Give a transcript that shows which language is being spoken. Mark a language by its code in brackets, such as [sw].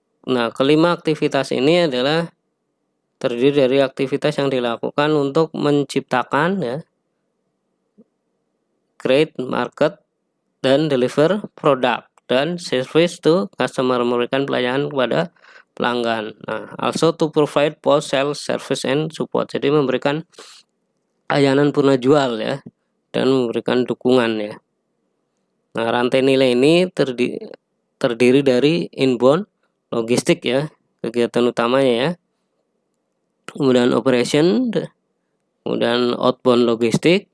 [id] Nah, kelima aktivitas ini adalah terdiri dari aktivitas yang dilakukan untuk menciptakan ya, [en] create, market, [id] dan deliver produk dan [en] service to customer, [id] memberikan pelayanan kepada pelanggan. [en] Nah, also to provide post sales service and support. [id] Jadi memberikan layanan purna jual ya, dan memberikan dukungan ya. Nah, rantai nilai ini terdiri dari inbound logistik ya, kegiatan utamanya ya. Kemudian operation, kemudian outbound logistik.